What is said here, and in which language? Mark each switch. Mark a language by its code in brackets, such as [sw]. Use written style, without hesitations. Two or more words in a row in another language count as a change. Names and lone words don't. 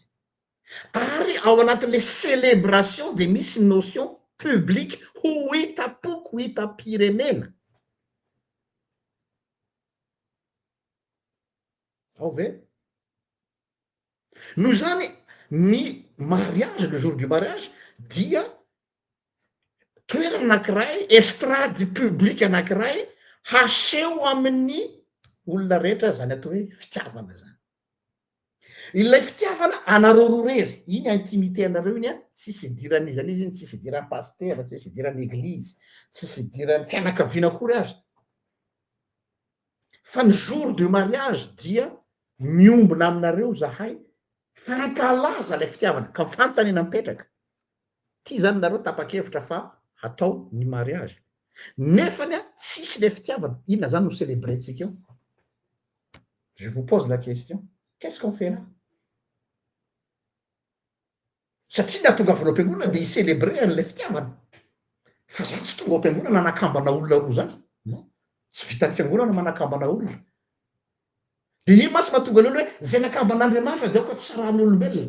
[mg] Ary ao anatin'le célébration de misy [fr] notion publique [mg] ho hitapoko, ho hitam-pirenena. Ao ve? Noho zany ny mariage, [fr] le jour du mariage [mg] dia toerana anankiray, [fr] estrade publique [mg] anankiray haseho amin'ny olona rehetra zany atao hoe fitiavana zany. Ilay fitiavana anareo roa rery, iny intimité anareo iny a, tsisy idiran'izany izy iny, tsisy idiran'ny pastera, tsisy idiran'ny eglizy, tsisy idiran'ny fianakaviana akory azy. Fa ny [fr] jour de mariage [mg] dia miombona aminareo zahay hankalaza lay fitiavana ka fanontaniana mipetraka. Ty zany nareo tapa-kevitra fa atao ny mariage. Nefany a tsisy lay fitiavana, inona zany no célébrentsika eo? [fr] Je vous pose la question. Qu'est-ce qu'on fait là? [mg] Satria ny ahatongavana am-piangonana de hicélébrer an'lay fitiavana. Fa za tsy tonga am-piangonana nanakambana olona roa zany. Non, tsy vitan'ny fiangonana manakambana olona. De ino masy mahatonga lelo hoe zay nakamban'Andriamanitra de aoka tsy rahan'ny olombelona.